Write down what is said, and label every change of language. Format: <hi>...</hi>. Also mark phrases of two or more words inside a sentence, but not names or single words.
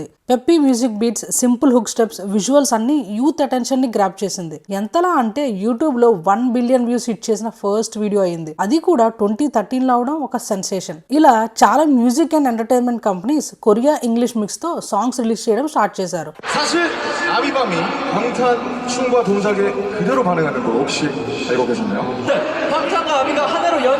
<en>peppy music beats, simple hook steps, visuals అన్ని youth attention ని grab చేసింది.</en> <te>ఎంతలా అంటే యూట్యూబ్ లో 1 billion</te> <en>views hit</en> <te>చేసిన</te> <en>first video</en> <te>అయింది. అది కూడా 2013లో అవడం ఒక సెన్సేషన్. ఇలా చాలా</te> <en>music and entertainment companies Korea English mix తో songs release చేయడం start చేశారు.</en> <ko>사실 아비밤이 방탄 춤과 동작에 그대로 반응하는 거 혹시 알고 계셨나요? 네, 방탄과 아비가 하나로</ko>